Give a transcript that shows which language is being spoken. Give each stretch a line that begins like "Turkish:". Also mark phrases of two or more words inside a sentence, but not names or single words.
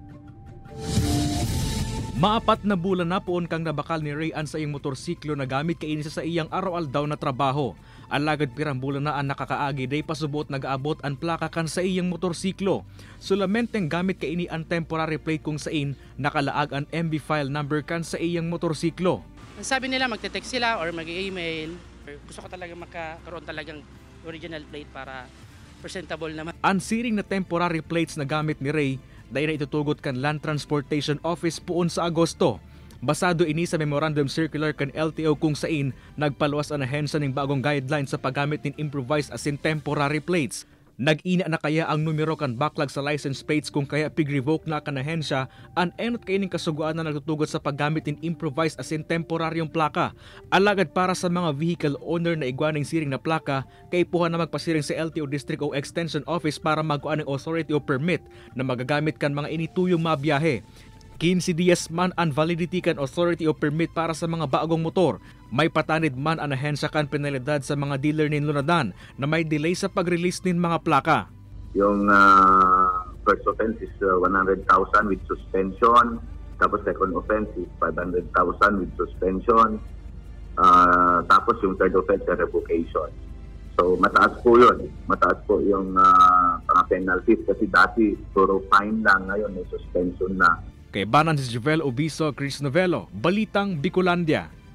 Bikol: Maapat na bulan na poon kang nabakal ni Rayan sa iyang motorsiklo na gamit kaini sa iyang araw-aldaw na trabaho. Alagad pirang bulan na ang nakakaagi day pasubot nag-aabot ang plaka kan sa iyang motorsiklo. Sulamenteng gamit kaini ang
English: temporary plate
Bikol: kung sain nakalaag ang
English: MB file number
Bikol: kan sa iyang motorsiklo.
Filipino: Sabi nila magte-text sila or mag-email. Gusto ko talaga makakaroon talagang
English: original plate
Filipino: para presentable naman.
Bikol: Ang siring na
English: temporary plates
Bikol: na gamit ni Ray dahil na itutugot kan Land Transportation Office puon sa Agosto. Basado ini sa
English: memorandum circular
Bikol: kan LTO kung sain nagpaluwas ang ahensya ng bagong guidelines sa paggamit ng
English: improvised as in temporary plates.
Bikol: Nag-ina na kaya ang numero kan backlog sa
English: license plates
Bikol: kung kaya pig-revoke na kan ahensya ang enot kaining kasuguan na nagtutugot sa paggamit ng
English: improvised as in
Bikol: temporaryong plaka. Alagad para sa mga
English: vehicle owner
Bikol: na igwaning siring na plaka, kay puha na magpasiring sa LTO District o Extension Office para magkuan ng authority o permit na magagamit kan mga inituyong mabiyahe. 15 dias man ang validity kan authority o permit para sa mga bagong motor. May patanid man ang ahensya kan penalidad sa mga dealer nin lunadan na may delay sa pag-release nin mga plaka.
English: Yung first offense is 100,000 with suspension. Tapos second offense is 500,000 with suspension.
Filipino: Tapos yung
English: third offense is revocation.
Filipino: So mataas po yun. Mataas po yung penalties kasi dati puro fine lang, ngayon may suspension na.
Bikol: Kay Banan si Jovel Obiso, Chris Novello, Balitang Bicolandia.